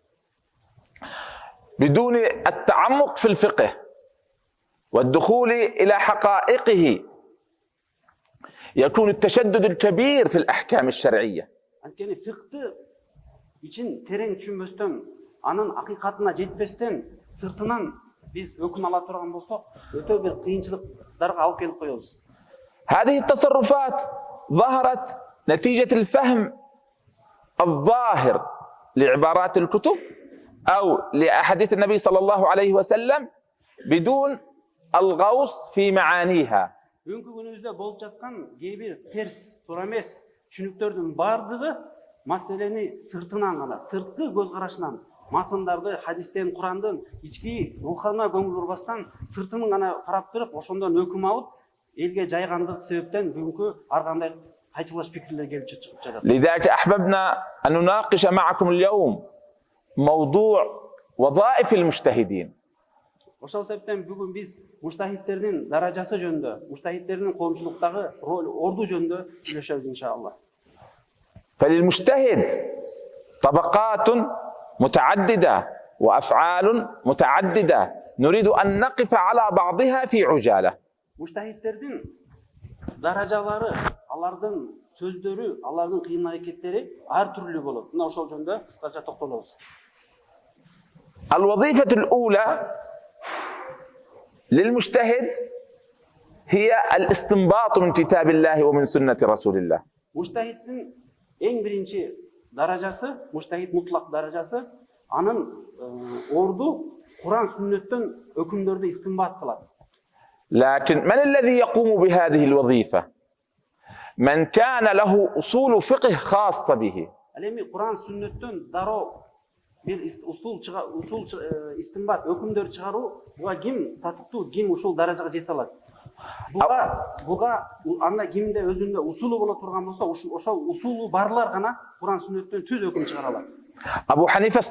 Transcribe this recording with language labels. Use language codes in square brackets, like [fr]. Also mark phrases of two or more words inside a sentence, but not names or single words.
[ar] بدون التعمق في الفقه والدخول إلى حقائقه يكون التشدد الكبير في الأحكام الشرعية. [ky] Анткени фикты ичин терең түшүнбөстөн, анын акыйкатына жетпестен, сыртынан биз өкүм ала турган болсок, өтө бир кыйынчылыктарга алып келип коебуз. [ar] هذه التصرفات ظهرت نتيجة الفهم الظاهر لعبارات الكتب أو لأحاديث النبي صلى الله عليه وسلم بدون الغوص في معانيها. [ky] Бүгүнкү күнүбүздө болуп жаткан кээ бир терс, туура эмес түшүнүктөрдүн бардыгы маселени сыртынан гана, сырткы көз карашынан, матындарды, хадистен, Курандын ички рухана көңүл бурбастан сыртынын гана карап туруп, ошондон өкүм алып, элге жайгандык себептен бүгүнкү ар кандай кайчылаш пикирлер келип чыгып жатат. [ar] لذلك أحببنا أن نناقش معكم اليوم موضوع وظائف المجتهدين. [ky] Ошол себептен бүгүн биз муштахидтердин даражасы жөнүндө, муштахидтердин коомчулуктагы орду жөнүндө сүйлөшөбүз иншаллах. [ar] فللمجتهد طبقات متعددة وأفعال متعددة نريد أن نقف على بعضها في عجالة. [ky] Муштахидтердин даражалары, алардын сөздөрү, алардын кыйын аракеттери ар түрлүү болот. Мына ошол жөнүндө кыскача токтолобуз. [ar] الوظيفة الأولى للمجتهد هي الاستنباط من كتاب الله ومن سنة رسول الله. [ky] Муштахиддин эң биринчи даражасы, [ar] مجتهد مطلق [ky] даражасы, анын орду Куран сүннөттөн өкүмдөрдү истинбат кылат. [ar] لكن من الذي يقوم بهذه الوظيفة؟ من كان له أصول فقه خاصة به. [ky] Ал эми Куран сүннөттөн дароо бир усул истинбат, өкүмдөр чыгаруу, буга ким татыктуу, ким ушул даражага жете алат? Буга анда кимде өзүндө усулу боло турган болсо, ошол усулу барлар гана Куран сүннөттөн түз өкүм чыгара алат.